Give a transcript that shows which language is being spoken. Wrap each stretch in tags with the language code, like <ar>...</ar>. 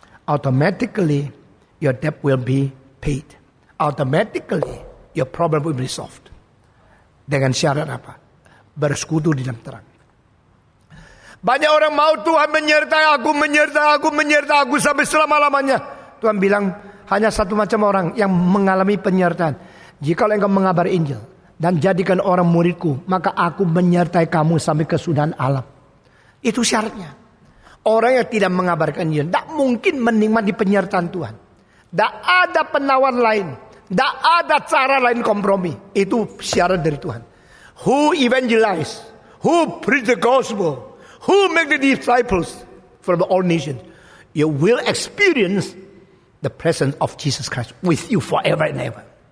<en>Automatically your debt will be paid. Automatically your problem will be solved.</en> <id>Dengan syarat apa? Bersekutu di dalam terang. Banyak orang mau Tuhan menyertai aku sampai selama-lamanya. Tuhan bilang hanya satu macam orang yang mengalami penyertaan. Jika engkau mengabari Injil dan jadikan orang muridku, maka aku menyertai kamu sampai kesudahan alam. Itu syaratnya. Orang yang tidak mengabarkan Injil tidak mungkin menikmati penyertaan Tuhan. Tidak ada penawar lain, tidak ada cara lain kompromi. Itu syarat dari Tuhan.</id> <en>Who evangelize, who preach the gospel, who make the disciples from all nations, you will experience the presence of Jesus Christ with you forever and ever.</en>